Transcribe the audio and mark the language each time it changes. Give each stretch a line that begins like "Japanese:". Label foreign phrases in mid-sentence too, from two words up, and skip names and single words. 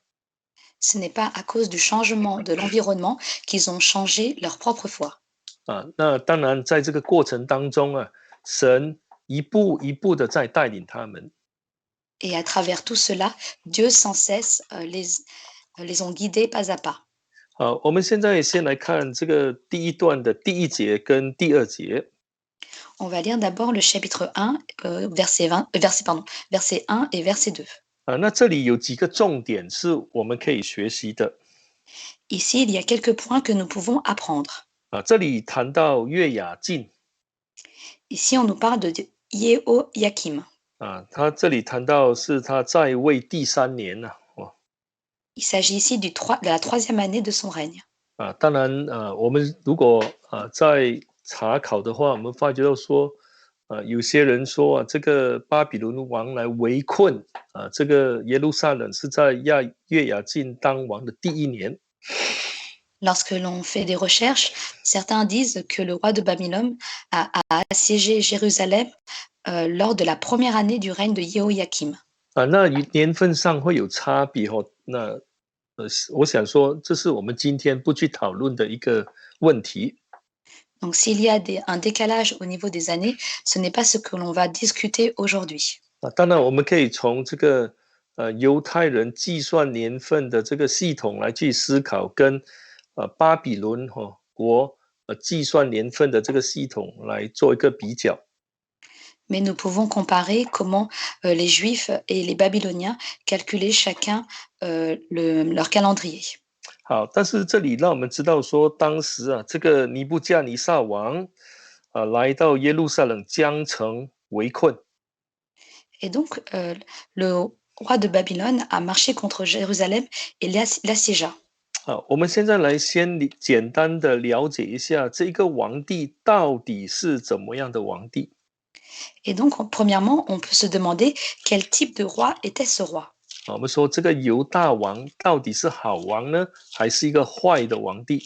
French: Ce n'est pas à cause du changement de l'environnement qu'ils ont changé leur propre foi.
Chinese: 那当然在这个过程当中神一步一步的在带领他们。
French: Et à travers tout cela, Dieu sans cesse les ont guidés pas à pas.
Chinese: 我们现在先来看这个第一段的第1节跟第2节。
French: On va lire d'abord le chapitre 1, verset 1 et verset 2.
Chinese: 那这里有几个重点是我们可以学习的。
French: Ici, il y a quelques points que nous pouvons apprendre.
Chinese: 这里谈到约雅敬。
French: Ici, on nous parle de Jehoiakim.
Chinese: 他这里谈到是他在位第3年了。
French: Il s'agit ici de la 3e année de son règne.
Chinese: 当然我们如果在查考的话，我们发觉到说有些人说这个巴比伦王来围困这个耶路撒冷是在约雅敬当王的第1年。
French: Lorsque l'on fait des recherches, certains disent que le roi de Babylone a assiégé Jérusalem lors de la première année du règne de Jehoiakim.
Chinese: 那年份上会有差别那我想说这是我们今天不去讨论的一个问题。
French: Donc s'il y a un décalage au niveau des années, ce n'est pas ce que l'on va discuter aujourd'hui.
Chinese: 当然我们可以从这个犹太人计算年份的这个系统来去思考，跟巴比伦国计算年份的这个系统来做一个比较。
French: Mais nous pouvons comparer comment les Juifs et les Babyloniens calculaient chacun leur calendrier.
Chinese: 好，但是这里让我们知道说，当时这个尼布甲尼撒王来到耶路撒冷将城围困。
French: Et donc, le roi de Babylone a marché contre Jérusalem et l'assiégea.
Chinese: 我们现在来先简单的了解一下这个王帝到底是怎么样的王帝。
French: Et donc, premièrement, on peut se demander quel type de roi était ce roi.
Chinese: 我们说这个犹大王到底是好王呢，还是一个坏的王帝？